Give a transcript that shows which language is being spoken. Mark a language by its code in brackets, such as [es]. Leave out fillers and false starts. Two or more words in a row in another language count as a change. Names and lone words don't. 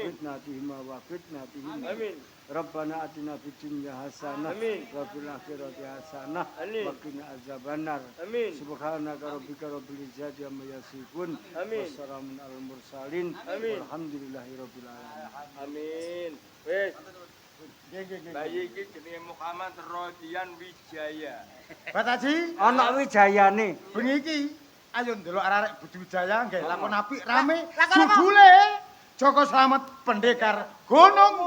[ar] فتنتهما وفتنتهما. Amin. ربنا آتنا في الدنيا حسنة Amin. وفي الآخرة حسنة Amin. وقنا عذاب النار. Amin. سبحانك ربك رب العزة عما يصفون. Amin. والسلام على المرسلين. Amin. والحمد لله رب العالمين. Amin. [jv] Wes, Nggih. bayi iki jenenge Muhammad Royan Wijaya. Pak Taji, Ana wijayane. bengi iki ayo ndelok arek Budi Wijaya nggih lakon apik rame lakon apa? judule Joko Slamet Pendekar Gunung Kidul.